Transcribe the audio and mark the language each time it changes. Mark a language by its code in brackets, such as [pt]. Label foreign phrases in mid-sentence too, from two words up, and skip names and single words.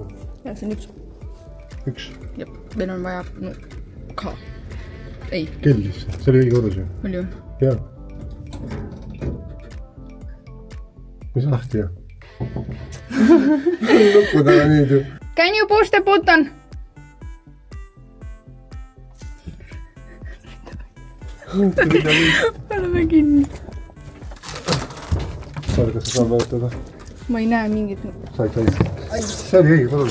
[et] Ja, see on üks. Üks? Jep, meil on vaja ka. Ei. Kellis. See oli õige korrus ju? Oli ju? Jaa. Mis lahti jah? Nuppu taga nüüd ju. [en] Can you push the button? [et] Oleme kinni. Saad, kas sa saad vajutada? Ma ei näe mingit... Said. See oli õige korrus.